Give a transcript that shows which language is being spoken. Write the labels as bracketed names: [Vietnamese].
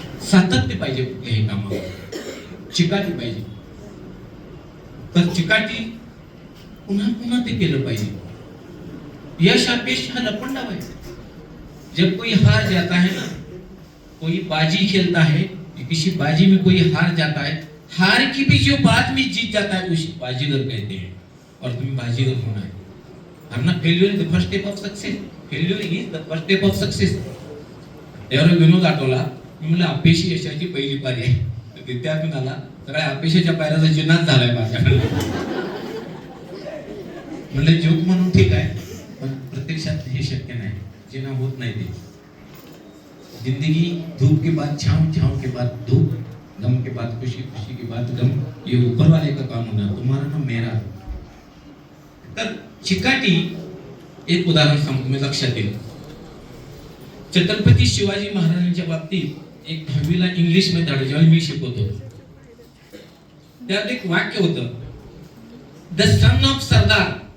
[Marathi] सातत्य पाहिजे कुठल्याही कामावर, चिकाटी पाहिजे. तर चिकाटी पुन्हा पुन्हा ते केलं पाहिजे. यश अपयश हा लपंडा पाहिजे. [Hindi] जब कोई हार जाता है ना, कोई बाजी खेलता है, किसी बाजी में कोई हार जाता है, हार की भी जो बात में जीत जाता है उसे बाजीगर कहते हैं. और तुम्हें बाजीगर होना है. [English] Failure is the first step of success. Failure is the first step of success. [Marathi] त्यावर विनोद आठवला. मी म्हणलं अपयशी यशाची पहिली पारी आहे. त्यातून आला सगळ्या अपयशाच्या पायऱ्याचा जिन्नाच झालाय माझ्याकडे. म्हणलं जोक म्हणून ठीक आहे, पण प्रत्यक्षात हे शक्य नाही, जिना होत नाही. [Hindi] ते जिंदगी धूप के बाद छाँव, छाँव के बाद धूप, गम के बाद खुशी, खुशी के बाद गम, ये ऊपर वाले का काम होना, तुम्हारा ना मेरा. [Marathi] तर चिकाटी एक उदाहरण सांगतो मी, लक्षात येईल. छत्रपती शिवाजी महाराजांच्या बाबतीत एक 10वीला इंग्लिश मध्ये धडा जेव्हा मी शिकवतो, त्यात एक वाक्य होतं, [English] The son of Sardar.